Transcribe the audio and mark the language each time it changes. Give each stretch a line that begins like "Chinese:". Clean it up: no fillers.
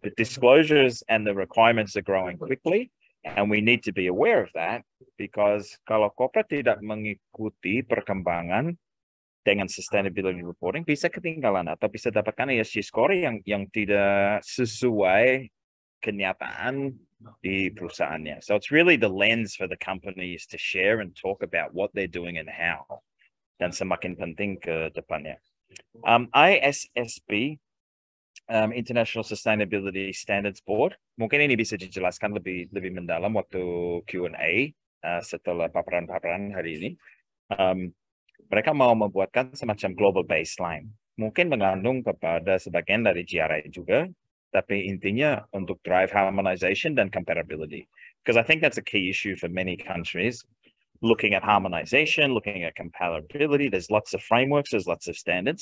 English: The disclosures and the requirements are growing quickly, and we need to be aware of that because
Indonesian: kalau corporate tidak mengikuti perkembangan dengan sustainability reporting, bisa ketinggalan atau bisa dapatkan ESG score yang tidak sesuai kenyataan di perusahaannya.
English: So it's really the lens for the companies to share and talk about what they're doing and how.
Indonesian: Dan semakin penting ke depannya. ISSB, International Sustainability Standards Board, mungkin ini bisa dijelaskan lebih mendalam waktu Q&A setelah paparan-paparan hari ini. Mereka mau membuatkan semacam global baseline. Mungkin mengandung kepada sebagian dari GRI juga, tapi intinya untuk drive harmonization dan comparability.
English: Because I think that's a key issue for many countries. Looking at harmonization, looking at comparability, there's lots of frameworks, there's lots of standards.